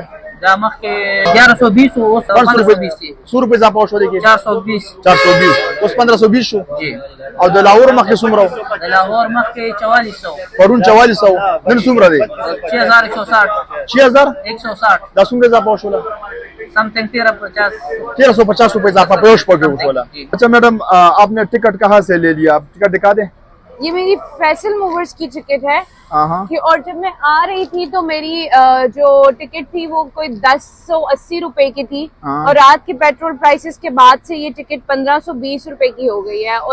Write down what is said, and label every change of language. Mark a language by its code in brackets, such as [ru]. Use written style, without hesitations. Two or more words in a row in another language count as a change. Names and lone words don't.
[ps] دا مخکې 1120 او 1520 100 روپے اضافه وشو دي 420 اوس 1520 شو جی او د لاهور مخکې څومره د لاهور مخکې 4400 پرون 4400 نن څومره دی 6160 6000 160 دا څومره اضافه وشوله [ur] سمتھنگ 1350 1350 روپے اضافہ پیش پر بولا. اچھا میڈم آپ نے ٹکٹ کہاں سے لے لیا، آپ ٹکٹ دکھا دیں. یہ میری فیصل موورز کی ٹکٹ ہے کہ اور جب میں آ رہی تھی تو میری جو ٹکٹ تھی وہ کوئی 1080 روپے کی تھی اور رات کے [en] petrol prices [ur] کے بعد سے یہ ٹکٹ 1520 روپے کی ہو گئی ہے.